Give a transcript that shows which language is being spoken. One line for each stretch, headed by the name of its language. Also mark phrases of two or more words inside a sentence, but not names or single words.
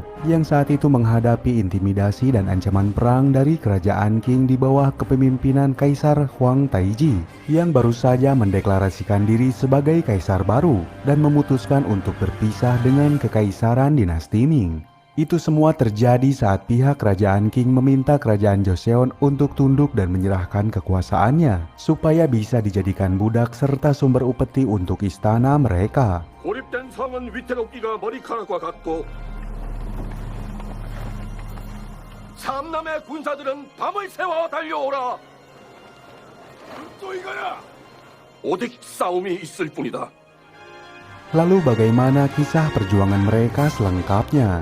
Indonesian: yang saat itu menghadapi intimidasi dan ancaman perang dari kerajaan Qing di bawah kepemimpinan Kaisar Huang Taiji yang baru saja mendeklarasikan diri sebagai kaisar baru dan memutuskan untuk berpisah dengan kekaisaran dinasti Ming. Itu semua terjadi saat pihak kerajaan Qing meminta kerajaan Joseon untuk tunduk dan menyerahkan kekuasaannya supaya bisa dijadikan budak serta sumber upeti untuk istana mereka.
Korean: 고립된 성은 위태롭기가 머리카락과 같고 삼남의 군사들은 밤을 새워 달려오라. 또 이거야. 오직 싸움이 있을 뿐이다.
Indonesian: Lalu bagaimana kisah perjuangan mereka selengkapnya?